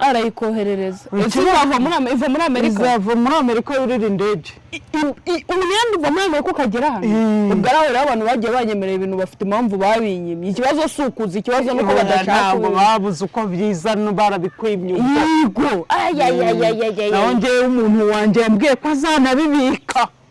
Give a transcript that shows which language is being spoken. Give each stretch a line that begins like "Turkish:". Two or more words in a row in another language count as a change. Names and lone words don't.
Kinyarwanda: Arayikoherereza. Iki Ese izava muri Ame-, iva muri Amerika? Izava muri Amerika yurira indege. I, i, i, umwenda uva muri Amerika ukagera hano? Mm. Ubwo ari aho rero abantu bagiye banyemerera ibintu bafite impamvu babinyimye. Ikibazo si ukuza, ikibazo ni uko Oya, badashaka ntabwo kubimenya. babuze uko bizana, barabikwimye ubwo. Yego. Ay, ay, ay, ay, ay, ay, Naho ay. njyewe umuntu wanjye yambwiye ko azanabibika.